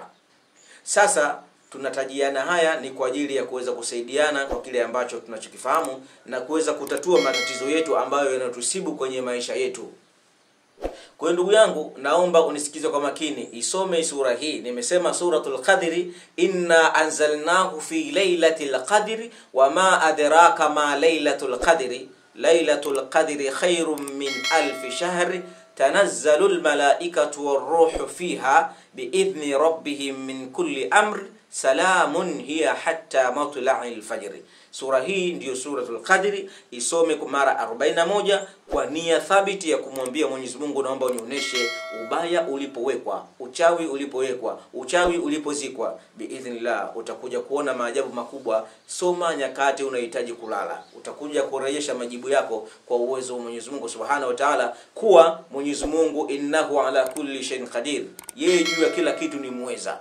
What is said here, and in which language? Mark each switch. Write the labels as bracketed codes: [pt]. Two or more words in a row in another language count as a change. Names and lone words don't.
[sw] Sasa tunatajiana haya ni kwa ajili ya kuweza kusaidiana kwa kile ambacho tunachokifahamu, na kuweza kutatua matatizo yetu ambayo yanatusibu kwenye maisha yetu. Kwa ndugu yangu, naomba unisikize kwa makini, isome sura hii. [ar] Nimesema suratul Qadri, إنا أنزلناه في ليلة القدر وما أدراك ما ليلة القدر ليلة القدر خير من ألف شهر تنزل الملائكة والروح فيها بإذن ربهم من كل أمر سلام هي حتى مطلع الفجر. [sw] Sura hii ndiyo suratul Qadri. Isome kwa mara 41 kwa nia thabiti ya kumwambia Mwenyezi Mungu, naomba unionyeshe ubaya ulipowekwa, uchawi ulipowekwa, uchawi ulipozikwa. Biidhnillah utakuja kuona maajabu makubwa. Soma nyakati unahitaji kulala, utakuja kurejesha majibu yako kwa uwezo wa Mwenyezi Mungu [ar] سبحانه وتعالى, [sw] kuwa Mwenyezi Mungu [ar] إنه على كل شيء قدير, [sw] yeye juu ya kila kitu ni muweza.